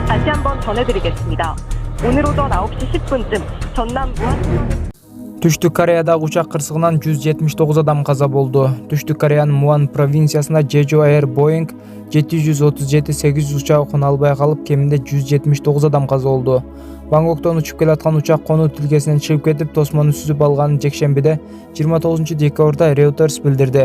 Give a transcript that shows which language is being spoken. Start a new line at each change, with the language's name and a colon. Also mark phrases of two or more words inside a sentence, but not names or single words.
Korean: 다시 한번 전해드리겠습니다. 오늘 오전 9시 10분쯤 전남 무안
Kyrgyz: Түштүк Кореядагы учак кырсыгынан 179 адам каза болду. Түштүк Кореянын Муан провинциясында Jeju Air Boeing 737-800 учагы кона албай калып, кеминде 179 адам каза болду. Бангкоктон учуп келаткан учак конуу тилкесинен чыгып кетип, тосмону сүзүп алганын жекшембиде 29 декабрда Reuters билдирди.